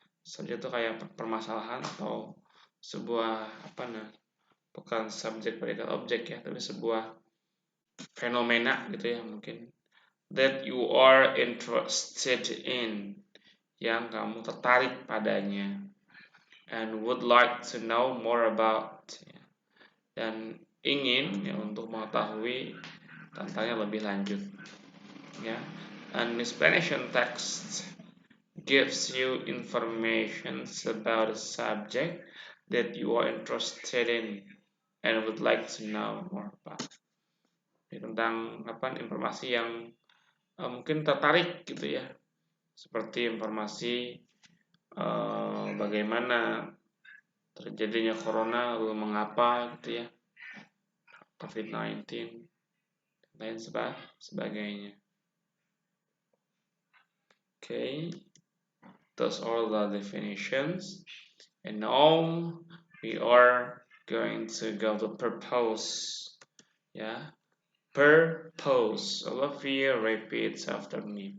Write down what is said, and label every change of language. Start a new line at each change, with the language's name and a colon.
Indonesian: Subjek itu kayak permasalahan atau sebuah bukan subjek predikat objek ya, tapi sebuah fenomena gitu ya mungkin,
English: that you are interested in,
Indonesian: yang kamu tertarik padanya,
English: and would like to know more about,
Indonesian: ya, dan ingin ya untuk mengetahui tentangnya lebih lanjut ya.
English: An explanation text gives you information about a subject that you are interested in and would like to know more about.
Indonesian: Tentang informasi yang mungkin tertarik gitu ya, seperti informasi bagaimana terjadinya corona, lalu mengapa gitu ya, COVID-19 dan lain sebagainya.
English: Okay, those are the definitions, and now we are going to go to purpose. Ya, Purpose. All of you repeat after me.